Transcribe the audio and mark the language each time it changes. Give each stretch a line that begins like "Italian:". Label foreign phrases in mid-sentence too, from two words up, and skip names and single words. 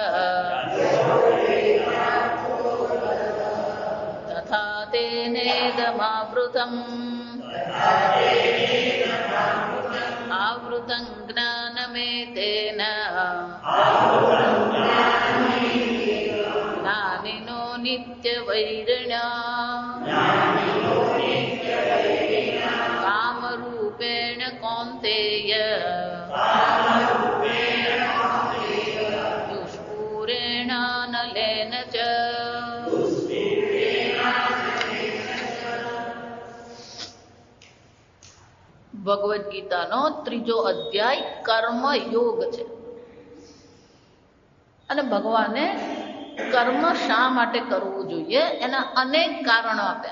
Sanskrit: तथा तेनेदमावृतम् आवृतं ज्ञानमेतेन ज्ञानिनो नित्यवैरिण्या कामरूपेण कौन्तेय दुष्पूरेणानलेन च
Gujarati: ભગવદ્ ગીતાનો 3જો અધ્યાય કર્મ યોગ છે અને ભગવાને કર્મ શા માટે કરવું જોઈએ એના અનેક કારણો આપ્યા.